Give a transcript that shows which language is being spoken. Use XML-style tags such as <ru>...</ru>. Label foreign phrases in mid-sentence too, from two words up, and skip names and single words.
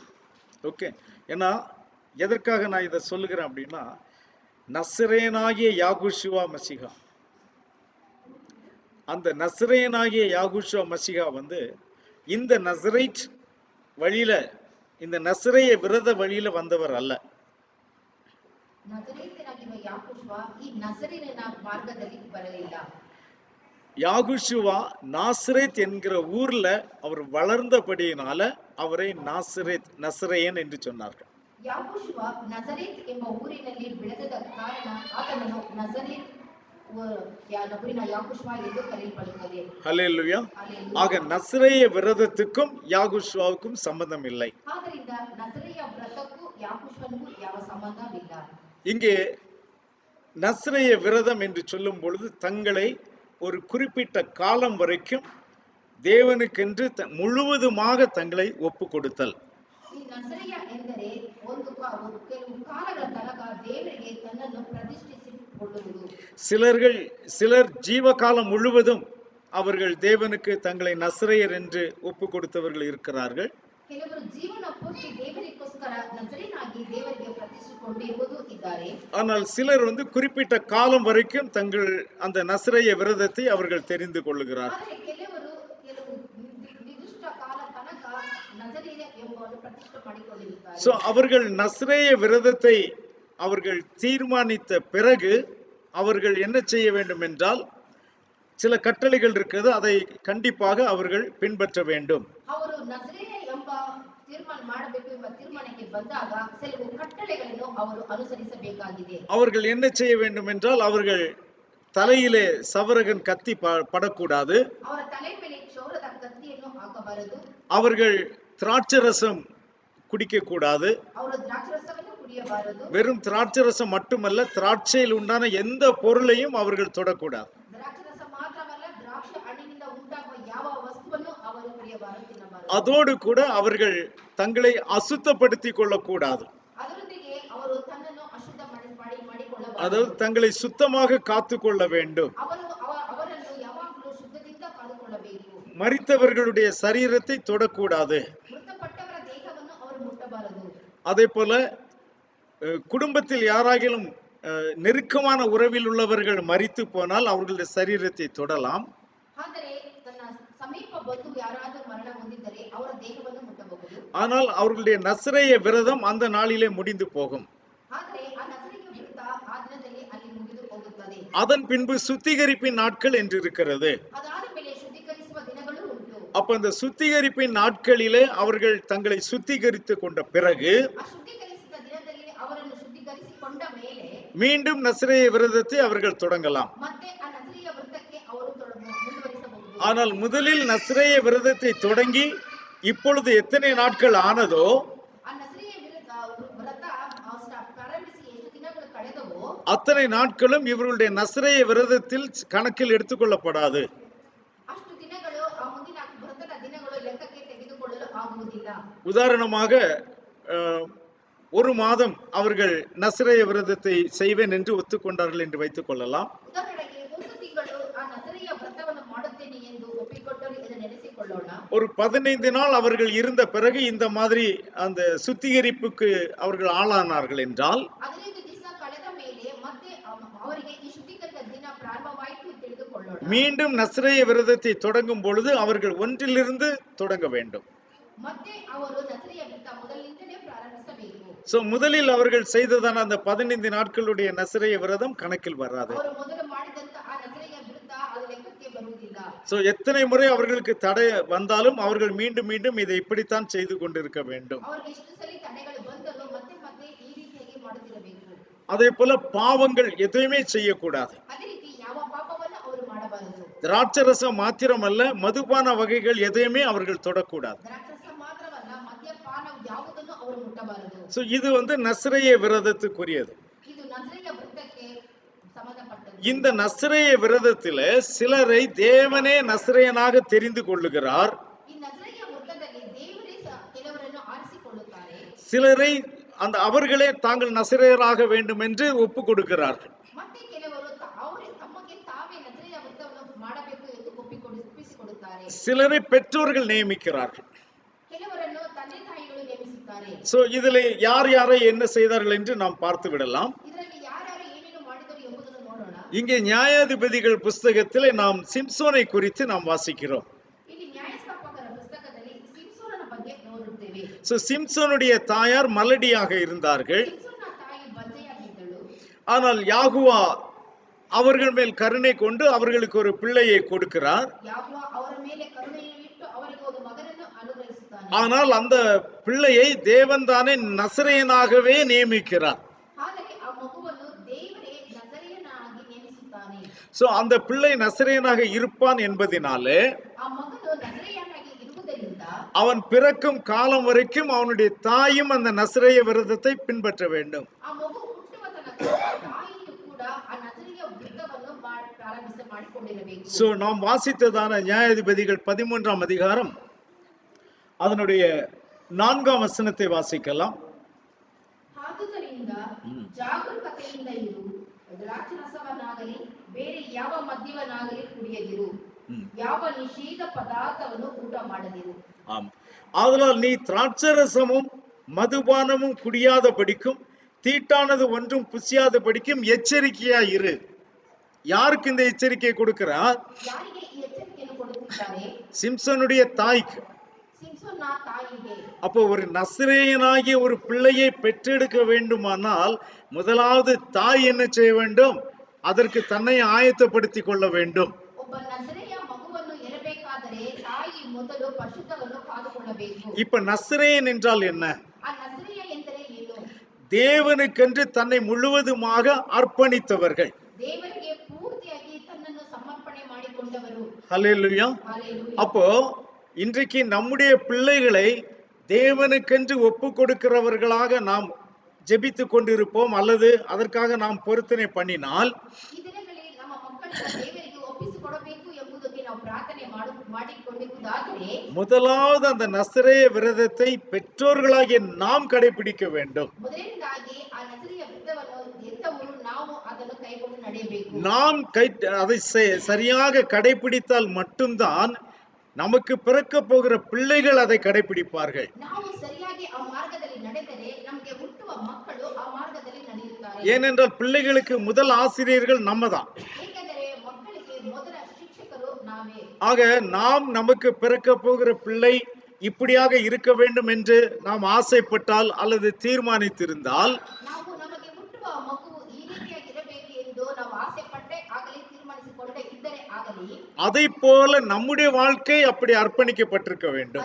<ta>ஓகே, ஏன்னா எதற்காக நான் இதை சொல்லுகிறேன் அப்படின்னா, நசரேனாகிய யாகுஷுவா மசிகா, அந்த நசரேனாகிய யாகுஷுவா மசிகா இந்த நசரைட் வழியில, இந்த நசரேய விரத வழியில வந்தவர் அல்ல. யாகுஷுவா நாசரேத் என்கிற ஊர்ல அவர் வளர்ந்தபடியினால அவரை நாசரேத், நசரேயன் என்று சொன்னார்கள்.</ta> <kn>ಯಾಕೋಷುವ ನಜರೇತ್ ಎಂಬ ಊರಿನಲ್ಲಿ ಬೆಳೆದ ಕಾರಣ ಆತನನ್ನು ನಜರೇತ್ ಊರಿನ ಯಾಕೋಷುವ ಎಂದು ಕರೆಯಲ್ಪಡುತ್ತದೆ.</kn> <ta>ஹல்லேலூயா. ஆக நசரேய விரதத்துக்கும் யாகுஷுவாவுக்கும் சம்பந்தம் இல்லை.</ta> <kn>ಆದ್ದರಿಂದ ನಜರೇಯ ವ್ರತಕ್ಕೂ ಯಾಕೋಷುವನಿಗೂ ಯಾವ ಸಂಬಂಧವಿಲ್ಲ.</kn> <ta>இங்கே நசரேய விரதம் என்று சொல்லும் பொழுது தங்களை ஒரு குறிப்பிட்ட காலம் வரைக்கும் தேவனுக்கென்று முழுவதுமாக தங்களை ஒப்பு கொடுத்தல்.</ta> <kn>ಈ ನಜರೇಯ ಎಂದರೆ ಕೆಲವು ಕಾಲಗಳ ತನಕ ದೇವರಿಗೆ ತನ್ನನ್ನು ಪ್ರತಿಷ್ಠಿಸಿಕೊಳ್ಳುವುದು.</kn> <ta>சிலர் ஜீவகாலம் முழுவதும் அவர்கள் தேவனுக்கு தங்களை நசரேயர் என்று ஒப்பு கொடுத்தவர்கள் இருக்கிறார்கள்.</ta> <kn>ಕೆಲವರು ಜೀವನ ಪೂರ್ತಿ ದೇವರಿಗೋಸ್ಕರ ನಜರೇಯನಾಗಿ ದೇವರಿಗೆ ಪ್ರತಿಷ್ಠಿಸಿಕೊಂಡಿರುವುದು ಇದ್ದಾರೆ.</kn> <ta>ஆனால் சிலர் குறிப்பிட்ட காலம் வரைக்கும் தங்கள் அந்த நசரேய விரதத்தை அவர்கள் தெரிந்து கொள்ளுகிறார்கள்.</ta> <kn>ಆದರೆ ಕೆಲವರು ಕೆಲವು ನಿರ್ದಿಷ್ಟ ಕಾಲ ತನಕ ನಜರೇಯ ಎಂಬುದನ್ನು ಪ್ರತಿಷ್ಠೆ ಮಾಡಿಕೊಂಡಿರುತ್ತಾರೆ.</kn> <ta>சோ அவர்கள் நசரேய விரதத்தை அவர்கள் தீர்மானித்த பிறகு அவர்கள் என்ன செய்ய வேண்டும் என்றால், சில கட்டளைகள் இருக்குது, அதை கண்டிப்பாக அவர்கள் பின்பற்ற வேண்டும்.</ta> <kn>ಅವರು ನಜರೇಯ ಎಂಬ ತೀರ್ಮಾನ ಮಾಡಬೇಕು ಎಂಬ ತೀರ್ಮಾನಕ್ಕೆ ಬಂದಾಗ ಕೆಲವು ಕಟ್ಟಳೆಗಳನ್ನು ಅವರು ಅನುಸರಿಸಬೇಕಾಗಿದೆ.</kn> <ta>அவர்கள் என்ன செய்ய வேண்டும் என்றால், அவர்கள் தலையிலே சவரகன் கத்தி படக்கூடாது.</ta> <kn>ಅವರ ತಲೆ ಮೇಲೆ ಕ್ಷೌರದ ಕತ್ತಿಯನ್ನು ಹಾಕಬಾರದು.</kn> <ta>அவர்கள் திராட்சரசம் குடிக்க கூடாது.</ta> <kn>ಅವರು ದ್ರಾಕ್ಷರಸವನ್ನು ಕುಡಿಯಬಾರದು.</kn> <ta>வெறும் திராட்சரசம் மட்டுமல்ல, திராட்சையில் உண்டான எந்த பொருளையும் அவர்கள் தொடக்கூடாது.</ta> <kn>ದ್ರಾಕ್ಷರಸ ಮಾತ್ರವಲ್ಲ, ದ್ರಾಕ್ಷಿ ಹಣ್ಣಿನಿಂದ ಉಂಟಾಗುವ ಯಾವ ವಸ್ತುವನ್ನು ಅವರು ಕುಡಿಯಬಾರದು, ತಿನ್ನಬಾರದು.</kn> <ta>அதோடு கூட அவர்கள் தங்களை அசுத்தப்படுத்திக் கொள்ளக்கூடாது.</ta> <kn>ಅದರೊಂದಿಗೆ ಅವರು ತನ್ನನ್ನು ಅಶುದ್ಧ ಮಾಡಿಕೊಳ್ಳಬಾರದು.</kn> <ta>அதாவது தங்களை சுத்தமாக காத்துக்கொள்ள வேண்டும்.</ta> <kn>ಅವರನ್ನು ಯಾವಾಗಲೂ ಶುದ್ಧದಿಂದ ಕಾದುಕೊಳ್ಳಬೇಕು.</kn> <ta>மரித்தவர்களுடைய சரீரத்தை தொடக்கூடாது.</ta> <kn>ಮೃತಪಟ್ಟವರ ದೇಹವನ್ನು ಅವರು ಮುಟ್ಟಬಾರದು.</kn> <ta>அதே போல குடும்பத்தில் யாராகிலும் நெருக்கமான உறவில் உள்ளவர்கள் மரித்து போனால் அவர்களுடைய சரீரத்தை தொடலாம்.</ta> <kn>ಆದರೆ ತನ್ನ ಸಮೀಪ ಬಂಧು ಯಾರಾದರೂ ಮರಣ ಹೊಂದಿದ್ದರೆ ಅವರ ದೇಹವನ್ನು ಮುಟ್ಟಬಹುದು.</kn> <ta>ஆனால் அவர்களுடைய நசரேய விரதம் அந்த நாளிலே முடிந்து போகும்.</ta> <kn>ಆದರೆ ಆ ನಜರೇಯ ವ್ರತ ಆ ದಿನದಲ್ಲಿ ಅಲ್ಲಿ ಮುಗಿದು ಹೋಗುತ್ತದೆ.</kn> <ta>அதன் பின்பு சுத்திகரிப்பின் நாட்கள் என்று இருக்கிறது.</ta> <kn>ಅದಾದ ಮೇಲೆ ಶುದ್ಧೀಕರಿಸುವ ದಿನಗಳು ಉಂಟು.</kn> <ta>அப்ப அந்த சுத்திகரிப்பின் நாட்களிலே அவர்கள் தங்களை சுத்திகரித்து கொண்ட பிறகு</ta> <kn>ಆ ಶುದ್ಧೀಕರಿಸಿದ ದಿನದಲ್ಲಿ ಅವರನ್ನು ಶುದ್ಧೀಕರಿಸಿಕೊಂಡ ಮೇಲೆ</kn> <ta>மீண்டும் நசரேய விரதத்தை அவர்கள் தொடங்கலாம்.</ta> <kn>ಮತ್ತೆ ಆ ನಜರೇಯ ವ್ರತಕ್ಕೆ ಅವರು ಮುಂದುವರಿಸಬಹುದು.</kn> <ta>ஆனால் முதலில் நசரேய விரதத்தை தொடங்கி இப்பொழுது எத்தனை நாட்கள் ஆனதோ</ta> <kn>ಆ ನಜರೇಯ ವ್ರತ ಪ್ರಾರಂಭಿಸಿ ಎಷ್ಟು ದಿನಗಳು ಕಳೆದವೋ</kn> <ta>அத்தனை நாட்களும் இவர்களுடைய நசரேய விரதத்தில் கணக்கில் எடுத்துக்கொள்ளப்படாது.</ta> <kn>ಅಷ್ಟು ದಿನಗಳು ಆ ಮುಂದಿನ ವ್ರತದ ದಿನಗಳು ಲೆಕ್ಕಕ್ಕೆ ತೆಗೆದುಕೊಳ್ಳಲು ಆಗುವುದಿಲ್ಲ.</kn> <ta>உதாரணமாக ஒரு மாதம் அவர்கள் நசரேய விரதத்தை செய்வேன் என்று ஒத்துக்கொண்டார்கள் என்று வைத்துக் கொள்ளலாம்.</ta> <kn>ಉದಾಹರಣೆಗೆ ಒಂದು ತಿಂಗಳು ಆ ನಜರೇಯ ವ್ರತವನ್ನು ಮಾಡುತ್ತೇನೆ ಎಂದು ಒಪ್ಪಿಕೊಂಡರು ಎಂದು ನೆನೆಸಿಕೊಳ್ಳೋಣ.</kn> <ta>ஒரு 15 நாள் அவர்கள் இருந்த பிறகு இந்த மாதிரி அந்த சுத்திகரிப்புக்கு அவர்கள் ஆளானார்கள் என்றால்</ta> <kn>15 ದಿವಸ ಕಳೆದ ಮೇಲೆ ಮತ್ತೆ ಅವರಿಗೆ ಈ ಶುದ್ಧೀಕರಣದ ದಿನ ಪ್ರಾರಂಭವಾಯಿತು ತಿಳಿದುಕೊಳ್ಳೋಣ.</kn> <ta>மீண்டும் நசரேய விரதத்தை தொடங்கும் பொழுது அவர்கள் ஒன்றிலிருந்து தொடங்க வேண்டும்.</ta> <kn>ಮತ್ತೆ ಅವರು ನಜರೇಯ ವ್ರತ ಮೊದಲಿನಿಂದಲೇ ಪ್ರಾರಂಭಿಸಬೇಕು.</kn> <ta>முதலில் அவர்கள் செய்ததான அந்த 15 நாட்களுடைய நசரேய விரதம் கணக்கில் வராது.</ta> <kn>ಅವರು ಮೊದಲು ಮಾಡಿದಂತ ಆ ನಜರೇಯ ವ್ರತ ಅದು ಲೆಕ್ಕಕ್ಕೆ ಬರುವುದಿಲ್ಲ.</kn> <ta>எத்தனை முறை அவர்களுக்கு தடை வந்தாலும் அவர்கள் மீண்டும் மீண்டும் இதை இப்படித்தான் செய்து கொண்டிருக்க வேண்டும்.</ta> <kn>ಅವರಿಗೆ ಎಷ್ಟು ಸಲ ತಡೆಗಳು ಬಂದರೂ ಮತ್ತೆ ಮತ್ತೆ ಈ ರೀತಿಯಾಗಿ ಮಾಡುತ್ತಿರಬೇಕು.</kn> <ta>அதே போல பாவங்கள் எதுவுமே செய்யக்கூடாது.</ta> <kn>ಅದೇ ರೀತಿ ಯಾವ ಪಾಪವನ್ನು ಅವರು ಮಾಡಬಾರದು.</kn> <ta>திராட்சரசம் மாத்திரமல்ல, மதுபான வகைகள் எதையுமே அவர்கள் தொடக்கூடாது.</ta> <kn>ದ್ರಾಕ್ಷರಸ ಮಾತ್ರವಲ್ಲ, ಮದ್ಯಪಾನ ಯಾವುದನ್ನು ಅವರು ಮುಟ್ಟಬಾರದು.</kn> <ta>இது நசரேய விரதத்துக்குரியது.</ta> <kn>ಇದು ನಜರೇಯ ವ್ರತಕ್ಕೆ ಸಂಬಂಧಪಟ್ಟದ್ದು.</kn> <ta>இந்த நசரேய விரதத்தில சிலரை தேவனே நசரேயனாக தெரிந்து கொள்ளுகிறார்.</ta> <kn>ಈ ನಜರೇಯ ವ್ರತದಲ್ಲಿ ದೇವರೇ ಕೆಲವರನ್ನು ಆರಿಸಿಕೊಳ್ಳುತ್ತಾರೆ.</kn> <ta>சிலரை அவர்களே தாங்கள் நசரேயராக வேண்டும் என்று ஒப்பு கொடுக்கிறார்கள்.</ta> <kn>ಮತ್ತೆ ಕೆಲವರು ತಮಗೆ ತಾವೇ ನಜರೇಯ ವ್ರತವನ್ನು ಮಾಡಬೇಕು ಎಂದು ಒಪ್ಪಿಸಿಕೊಡುತ್ತಾರೆ.</kn> <ta>சிலரை பெற்றோர்கள் நியமிக்கிறார்கள்.</ta> <kn>ಕೆಲವರನ್ನು ತಂದೆ ತಾಯಿಗಳು ನೇಮಿಸುತ್ತಾರೆ.</kn> <ta>இதிலே யார் யாரை என்ன செய்தார்கள் என்று நாம் பார்த்து விடலாம்.</ta> <kn>ಇದರಲ್ಲಿ ಯಾರ್ಯಾರು ಏನೇನು ಮಾಡಿದರು ಎಂಬುದನ್ನು ನೋಡೋಣ.</kn> <ta>இங்கே நியாயாதிபதிகள் புஸ்தகத்திலே நாம் சிம்சோனை குறித்து நாம் வாசிக்கிறோம்.</ta> <kn>ಇಲ್ಲಿ ನ್ಯಾಯಸ್ಥಾಪಕರ ಪುಸ್ತಕದಲ್ಲಿ ಸಿಮ್ಸೋನನ ಬಗ್ಗೆ ನೋಡುತ್ತೇವೆ.</kn> <ta>சிம்சோனுடைய தாயார் மலடியாக இருந்தார்கள்.</ta> <kn>ಸಿಮ್ಸೋನನ ತಾಯಿ ಬಂಜೆಯಾಗಿದ್ದಳು.</kn> <ta>ஆனால் யாகுவா அவர்கள் மேல் கருணை கொண்டு அவர்களுக்கு ஒரு பிள்ளையை கொடுக்கிறார்.</ta> <kn>ಯಾಹೋವ ಅವರ ಮೇಲೆ ಕರುಣೆಯನ್ನು ಇಟ್ಟು ಅವರಿಗೆ ಒಂದು ಮಗನನ್ನು ಅನುಗ್ರಹಿಸುತ್ತಾನೆ.</kn> <ta>ஆனால் அந்த பிள்ளையை தேவன் தானே நசரேயனாகவே நியமிக்கிறார்.</ta> <kn>ಆದರೆ ಆ ಮಗುವನ್ನು ದೇವರೇ ನಜರೇಯನಾಗಿ ನೇಮಿಸುತ್ತಾನೆ.</kn> <ta>அந்த பிள்ளை நசரேயனாக இருப்பான் என்பதினாலே</ta> <kn>ಆ ಮಗನು ನಜರೇಯನಾಗಿ ಇರುವುದರಿಂದ</kn> <ta>அவன் பிறக்கும் காலம் வரைக்கும் அவனுடைய தாயும் அந்த நசரேய விரதத்தை பின்பற்ற வேண்டும்.</ta> <kn>ಆ ಮಗು ಹುಟ್ಟುವ ತನಕ ತಾಯಿಯು ಕೂಡ ಆ ನಜರೇಯ ವ್ರತವನ್ನು ಮಾಡಿಕೊಂಡಿರಬೇಕು.</kn> <ta>நாம் வாசித்ததான நியாயாதிபதிகள் 13ஆம் அதிகாரம் அதனுடைய 4ஆம் வசனத்தை வாசிக்கலாம்.</ta> <kn>ಆದುದರಿಂದ ಜಾಗರೂಕತೆಯಿಂದ ಇರು, ದ್ರಾಕ್ಷರಸವನ್ನಾಗಲಿ ಬೇರೆ ಯಾವ ಮದ್ಯವನ್ನಾಗಲಿ ಕುಡಿಯದಿರು, ಯಾವ ನಿಷೇಧ ಪದಾರ್ಥವನ್ನು ಊಟ ಮಾಡದಿರು.</kn> <ta>ஆதலால் நீ திராட்சரசமும் மதுபானமும் குடியாத படிக்கும், தீட்டானது ஒன்றும் புசியாத படிக்கும் எச்சரிக்கையா இரு. யாருக்கு இந்த எச்சரிக்கை கொடுக்கிறார்?</ta> <kn>ಯಾರಿಗೆ ಈ ಎಚ್ಚರಿಕೆಯನ್ನು ಕೊಡುತ್ತಿದ್ದಾರೆ?</kn> <ta>சிம்சனுடைய தாய்க்கு.</ta> <kn>ಸಿಮ್ಸೋನ್ನ ತಾಯಿಗೆ.</kn> <ta>அப்போ ஒரு நசரேயனாகிய ஒரு பிள்ளையை பெற்றெடுக்க வேண்டுமானால் முதலாவது தாய் என்ன செய்ய வேண்டும்? அதற்கு தன்னை ஆயத்தப்படுத்திக் கொள்ள வேண்டும்.</ta> <kn>ಒಬ್ಬ ಮೊದಲು ಪರಿಶುದ್ಧವನ್ನು ಕಾದುಕೊಳ್ಳಬೇಕು.</kn> <ta>இப்ப நசரேயன் என்றால் என்ன?</ta> <kn>ಆ ನಜರೇಯ ಎಂದರೆ ಏನು?</kn> <ta>தேவனுக்கென்று தன்னை முழுவதுமாக அர்ப்பணித்தவர்கள்.</ta> <kn>ದೇವರಿಗೆ ಪೂರ್ತಿಯಾಗಿ ತನ್ನನ್ನು ಸಮರ್ಪಣೆ ಮಾಡಿಕೊಂಡವರು.</kn> <ta>ஹல்லேலூயா. ஹalleluya. அப்போ இன்றைக்கு நம்முடைய பிள்ளைகளை தேவனுக்கென்று ஒப்பு கொடுக்கிறவர்களாக நாம் ஜெபித்து கொண்டிருப்போம், அல்லது அதற்காக நாம் பொருத்தனை பண்ணினால்</ta> <kn>ಈ ದಿನಗಳಲ್ಲಿ ನಮ್ಮ ಮಕ್ಕಳನ್ನ ದೇವರಿಗೆ ಒಪ್ಪಿಸಿಕೊಡಬೇಕು ಎಂಬುದಕ್ಕೆ ನಾವು ಪ್ರಾರ್ಥನೆ ಮಾಡಿಕೊಂಡಿರುವುದಾದರೆ</kn> <ta>முதலாவது அந்த நசரேய விரதத்தை பெற்றோர்களாகிய நாம் கடைபிடிக்க வேண்டும்.</ta> <kn>ಮೊದಲನೇದಾಗಿ ಆ ನಜರಿಯ ವ್ರತವನ್ನು ಹೆತ್ತವರು ನಾವು ಅದನ್ನು ಕೈಗೊಂಡು ನಡೆಯಬೇಕು.</kn> <ta>நாம் அதை சரியாக கடைபிடித்தால் மட்டும்தான் நமக்கு பிறக்க போகிற பிள்ளைகள் அதை கடைபிடிப்பார்கள்.</ta> <kn>ನಾವು ಸರಿಯಾಗಿ ಆ ಮಾರ್ಗದಲ್ಲಿ ನಡೆದರೆ ನಮಗೆ ಹುಟ್ಟುವ ಮಕ್ಕಳು ಆ ಮಾರ್ಗದಲ್ಲಿ ನಡೆಯುತ್ತಾರೆ.</kn> <ta>ஏனென்றால் பிள்ளைகளுக்கு முதல் ஆசிரியர்கள் நம்ம தான்.</ta> <kn>ಏಕೆಂದರೆ ಮಕ್ಕಳಿಗೆ ಮೊದಲ ಶಿಕ್ಷಕರು ನಾವೇ.</kn> <ta>ஆக நாம் நமக்கு பிறக்க போகிற பிள்ளை இப்படியாக இருக்க வேண்டும் என்று நாம் ஆசைப்பட்டால் அல்லது தீர்மானித்திருந்தால்</ta> <kn>ನಾವು ನಮಗೆ ಹುಟ್ಟುವ ಮಗು ಈ ರೀತಿಯಾಗಿ ಇರಬೇಕು ಎಂದು ನಾವು ಆಸೆ ಪಟ್ಟೆ ಆಗಲಿ ತೀರ್ಮಾನಿಸಿಕೊಂಡೇ ಇದ್ದರೆ ಆಗಲಿ</kn> <ta>அதை போல நம்முடைய வாழ்க்கை அப்படி அர்ப்பணிக்கப்பட்டிருக்க வேண்டும்.</ta>